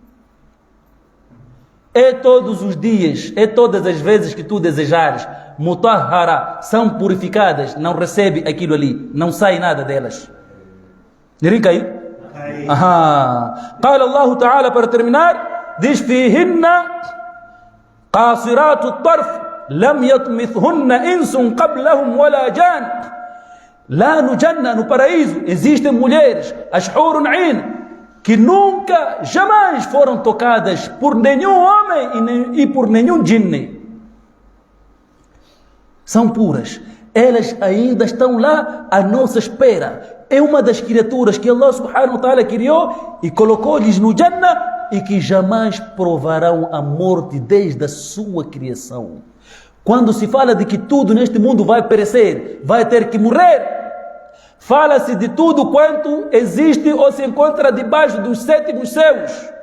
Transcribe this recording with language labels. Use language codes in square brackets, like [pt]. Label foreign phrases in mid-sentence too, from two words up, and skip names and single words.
[pt] É todos os dias, é todas as vezes que tu desejares. Mutahhara, são purificadas, não recebe aquilo ali, não sai nada delas. Ninguém caiu? Aham. [ar] قال الله تعالى, [pt] para terminar, diz: [ar] Fihinna قاصرات الطرف لم يطمثهن إنس قبلهم ولا جان. [pt] Lá no Jannah, no paraíso, existem mulheres, as [ar] حور عين, [pt] que nunca, jamais foram tocadas por nenhum homem e por nenhum jinne. São puras. Elas ainda estão lá à nossa espera. É uma das criaturas que [ar] الله سبحانه وتعالى [pt] criou e colocou-lhes no Jannah, e que jamais provarão a morte desde a sua criação. Quando se fala de que tudo neste mundo vai perecer, vai ter que morrer, fala-se de tudo quanto existe ou se encontra debaixo dos 7 céus.